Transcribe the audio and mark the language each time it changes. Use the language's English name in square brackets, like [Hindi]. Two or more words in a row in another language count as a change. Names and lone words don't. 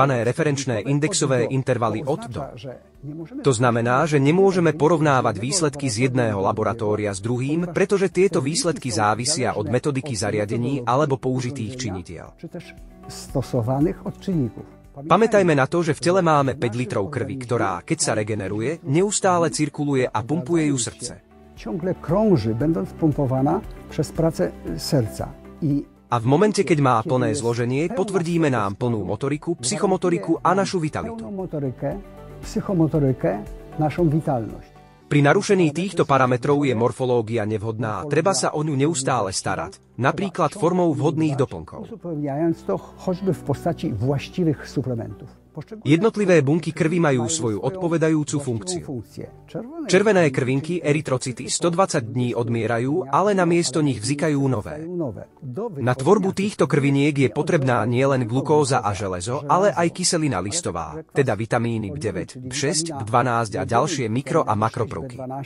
[Slovak] Referenčné indexové intervaly od do. To znamená, že nemôžeme porovnávať výsledky z jedného laboratória s druhým, pretože tieto výsledky závisia od metodiky zariadení alebo použitých činitiel. Pamätajme na to, že v tele máme 5 litrov krvi, ktorá, keď sa regeneruje, neustále cirkuluje a pumpuje ju srdce. [Polish] Ciągle krąży, będąc pompowana przez pracę serca. [Slovak] A v momente, keď má plné zloženie, potvrdíme nám plnú motoriku, psychomotoriku a našu vitalitu. [Polish] Psychomotorykę, naszą vitalność. [Slovak] Pri narušení týchto parametrov je morfológia nevhodná, treba sa o ňu neustále starať, napríklad formou vhodných doplnkov. [Polish] Uzupełniając to choćby w postaci właściwych suplementów. [Slovak] Jednotlivé bunky krvi majú svoju odpovedajúcu funkciu. Červené krvinky, erytrocity, 120 dní odmierajú, ale namiesto nich vznikajú nové. Na tvorbu týchto krviniek je potrebná nielen glukóza a železo, ale aj kyselina listová, teda vitamíny B9, B6, B12 a ďalšie mikro- a makropruky.